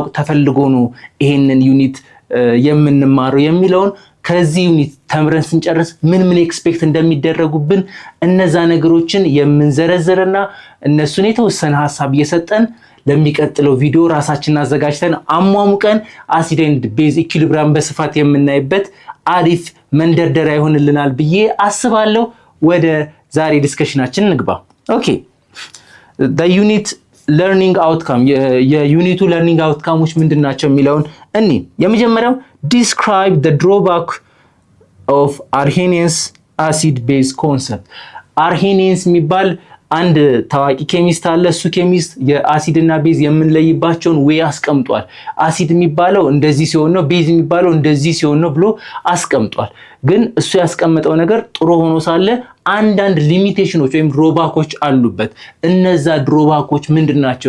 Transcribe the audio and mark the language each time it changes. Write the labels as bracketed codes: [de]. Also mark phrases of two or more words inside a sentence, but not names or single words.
[am] ተፈልጎ ነው ይህንን ዩኒት የምንማረው የሚለውን ከዚህ ዩኒት ተምረን ስንጨርስ ምን ኤክስፔክት እንደሚደረጉብን እነዛ ነገሮችን የምንዘረዝርና እነሱን የተወሰነ ሐሳብ እየሰጠን ለሚቀጥለው ቪዲዮ ራሳችንን አዘጋጅተን አሟሙቀን [en] acid and base equilibrium [am] በስፋት የምናይበት አሪፍ መንደርደሪያ ይሆንልናል ብዬ አስባለሁ። ወደ ዛሬ ዲስከሽናችን እንግባ። ኦኬ [en] the unit learning [am] outcome የዩኒቱ [en] learning outcomeዎች [am] ምንድናቸው የሚለውን እኔ የመጀመሪያው [en] describe the drawback of Arrhenius acid base concept። [am] Arrhenius የሚባል አንድ ታዋቂ ኬሚስት አለ። እሱ ኬሚስት የአሲድ እና ቤዝ የምንለይባቸውን ወይ አስቀምጧል። አሲድ የሚባለው እንደዚህ ሲሆን ነው፣ ቤዝ የሚባለው እንደዚህ ሲሆን ነው ብሎ አስቀምጧል። ግን እሱ ያስቀመጠው ነገር ጥሩ ሆኖ ሳለ አንዳንድ ሊሚቴሽኖች ወይም ድሮባኮች አሉበት። እነዛ ድሮባኮች ምንድናቸው?